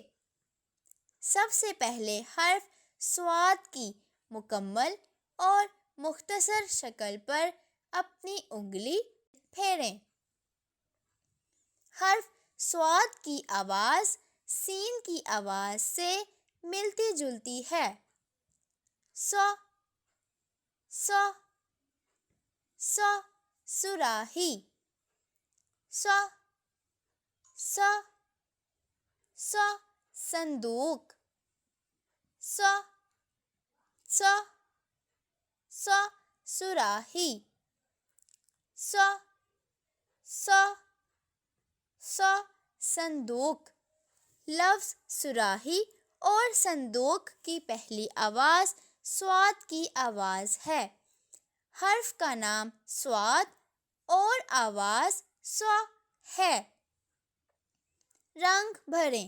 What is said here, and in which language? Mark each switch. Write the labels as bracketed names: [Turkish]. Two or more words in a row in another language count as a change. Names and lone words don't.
[Urdu] سب سے پہلے حرف صاد کی مکمل اور مختصر شکل پر اپنی انگلی پھیریں۔ حرف صاد کی آواز سین کی آواز سے ملتی جلتی ہے۔ ص ص ص صراحی، ص ص ص صندوق، ص ص ص صراحی، ص ص ص صندوق۔ لفظ صراحی اور صندوق کی پہلی آواز صاد کی آواز ہے۔ حرف کا نام صاد اور آواز ص ہے۔ رنگ بھریں۔